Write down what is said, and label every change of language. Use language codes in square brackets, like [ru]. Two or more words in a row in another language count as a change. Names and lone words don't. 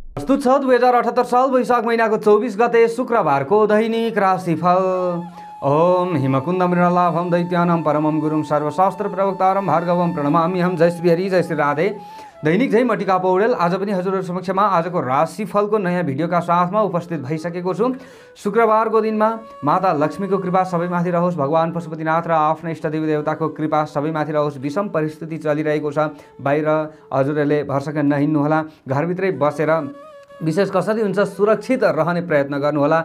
[ne] प्रस्तुत छ 2078 साल वैशाख महिनाको 24 गते शुक्रबारको दैनिक राशिफल। [sa] ओम हिमकुंद मृणलाभम दैत्यानम परमम गुरुम सर्वशास्त्र प्रवक्तारम भार्गवम प्रणमाम्यहम। [ne] जय श्री हरि, जय श्री राधे। दैनिक जय मटिका पौडेल आज पनि हजुरहरु समक्षमा आजको राशिफलको नयाँ भिडियोका साथमा उपस्थित भइसकेको छु। शुक्रबारको दिनमा माता लक्ष्मीको कृपा सबैमाथि रहोस्, भगवान पशुपतिनाथ र आफ्ना इष्टदेवी देवताको कृपा सबैमाथि रहोस्। विषम परिस्थिति चलिरहेको छ, बाहिर हजुरहरूले भरसक नहिँड्नुहोला, घरभित्रै बसेर विशेष कसरी हुन्छ सुरक्षित रहने प्रयत्न गर्नुहोला।